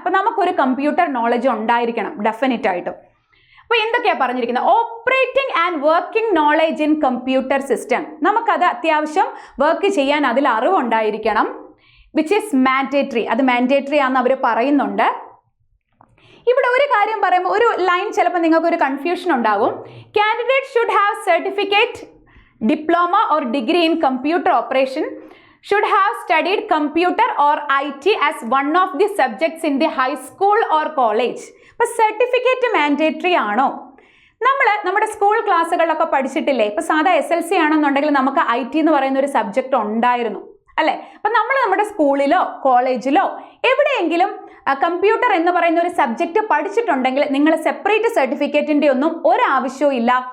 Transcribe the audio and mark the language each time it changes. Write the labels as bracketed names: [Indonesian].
[Malayalam] അപ്പോൾ നമുക്കൊരു computer knowledge ഉണ്ടായിരിക്കണം ഡെഫിനറ്റ് ആയിട്ടും. അപ്പോൾ എന്തൊക്കെയാണ് പറഞ്ഞിരിക്കുന്നത്, [English] Operating and working knowledge in computer system. [Malayalam] നമുക്കത് അത്യാവശ്യം വർക്ക് ചെയ്യാൻ അതിൽ അറിവുണ്ടായിരിക്കണം. [English] which is mandatory, [Malayalam] അത് മാൻഡേറ്ററി ആണെന്ന് അവർ പറയുന്നുണ്ട്. ഇവിടെ ഒരു കാര്യം പറയുമ്പോൾ ഒരു ലൈൻ ചിലപ്പോൾ നിങ്ങൾക്ക് ഒരു കൺഫ്യൂഷൻ ഉണ്ടാകും. [English] Candidate should have certificate, diploma or degree in computer operation, should have studied computer or IT as one of the subjects in the high school or college. [Malayalam] അപ്പോൾ സർട്ടിഫിക്കറ്റ് മാൻഡേറ്ററി ആണോ? നമ്മുടെ school ക്ലാസ്സുകളിലൊക്കെ പഠിച്ചിട്ടില്ലേ? ഇപ്പോൾ സാധാ SLC ആണെന്നുണ്ടെങ്കിൽ നമുക്ക് IT എന്ന് പറയുന്ന ഒരു സബ്ജക്റ്റ് ഉണ്ടായിരുന്നു അല്ലേ? അപ്പം നമ്മൾ നമ്മുടെ സ്കൂളിലോ കോളേജിലോ എവിടെയെങ്കിലും കമ്പ്യൂട്ടർ എന്ന് പറയുന്ന ഒരു സബ്ജക്റ്റ് പഠിച്ചിട്ടുണ്ടെങ്കിൽ നിങ്ങൾ സെപ്പറേറ്റ് സർട്ടിഫിക്കറ്റിൻ്റെ ഒന്നും ഒരാവശ്യവും ഇല്ല.